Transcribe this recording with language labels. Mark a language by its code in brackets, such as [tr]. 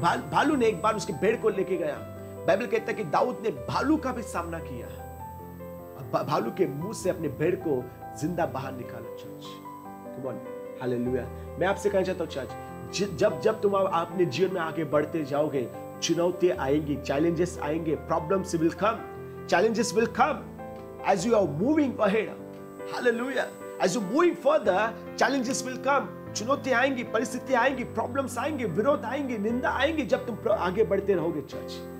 [hi] भालू ने एक बार उसके भेड़ को लेके गया। बाइबल कहता है कि दाऊद ने भालू का भी सामना किया, भालू के मुंह से अपने भेड़ को जिंदा बाहर निकाला चर्च। [en] come on, [hi] hallelujah. मैं आपसे कहना चाहता हूं चर्च, जब तुम अपने जीवन में आगे बढ़ते जाओगे, चुनौतियां आएंगी, चैलेंजेस आएंगे, [en] Problems will come, challenges will come as you are moving ahead. Hallelujah. As you moving further, challenges will come. [hi] चुनौतियां आएंगी, परिस्थितियां आएंगी, प्रॉब्लम्स आएंगे, विरोध आएंगे, निंदा आएंगी, जब तुम आगे बढ़ते रहोगे चर्च।